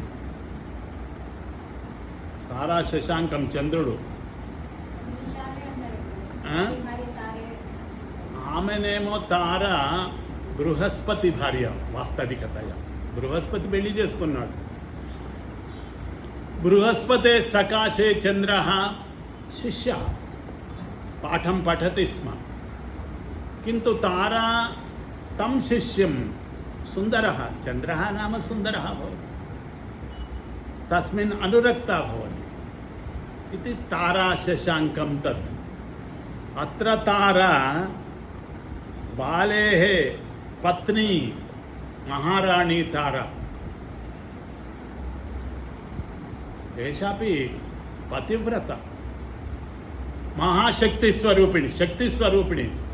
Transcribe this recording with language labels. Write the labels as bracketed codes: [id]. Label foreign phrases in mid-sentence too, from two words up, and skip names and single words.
[te] తారా శశాంకం చంద్రుడు, ఆమెనేమో తార బృహస్పతి భార్య. వాస్తవికతయ బృహస్పతి పెళ్లి చేసుకున్నాడు. [sa] బృహస్పతే సకాశే చంద్ర శిష్య పాఠం పఠతి స్మ, किन्तु तारा तं शिष्यं सुन्दरः, चन्द्रः नाम सुन्दरः भवति, तस्मिन् अनुरक्ता भवति इति तारा शशाङ्कं तत्. अत्र तारा बालेः पत्नी महाराणी तारा, एषापि पतिव्रता महाशक्तिस्वरूपिणी, शक्तिस्वरूपिणी.